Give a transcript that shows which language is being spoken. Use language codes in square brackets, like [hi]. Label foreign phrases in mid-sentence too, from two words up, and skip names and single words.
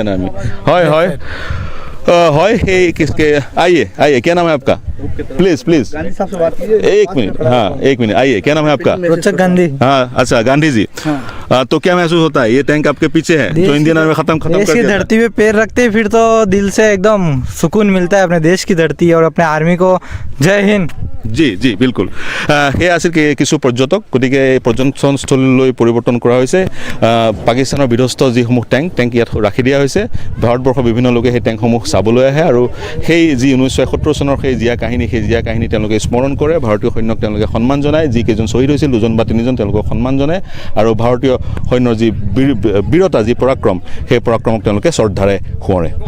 [hi] हाय हे किसके आइए क्या नाम है आपका प्लीज एक मिनट आइए क्या नाम है आपका रोचक गांधी हाँ अच्छा गांधी जी तो क्या महसूस होता है ये टैंक आपके पीछे है जो इंडियन आर्मी खत्म कर देश की धरती पे पैर रखते फिर तो दिल से एकदम सुकून मिलता है अपने देश की धरती और अपने आर्मी को जय हिंद जी बिल्कुल [as] সেই আছিল কিছু পৰ্যটক গতিকে পৰ্যটনস্থলীলৈ পৰিৱৰ্তন কৰা হৈছে পাকিস্তানৰ বিধ্বস্ত যিসমূহ টেংক ইয়াত ৰাখি দিয়া হৈছে ভাৰতবৰ্ষৰ বিভিন্ন লোকে সেই টেংকসমূহ চাবলৈ আহে আৰু সেই যি 1971 চনৰ সেই জিয়া কাহিনী তেওঁলোকে স্মৰণ কৰে ভাৰতীয় সৈন্যক তেওঁলোকে সন্মান জনায় যি কেইজন শ্বহীদ হৈছিল 2 জন বা 3 জন তেওঁলোকক সন্মান জনায় আৰু ভাৰতীয় সৈন্যৰ যি বীৰতা যি পৰাক্ৰম সেই পৰাক্ৰমক তেওঁলোকে শ্ৰদ্ধাৰে সোঁৱৰে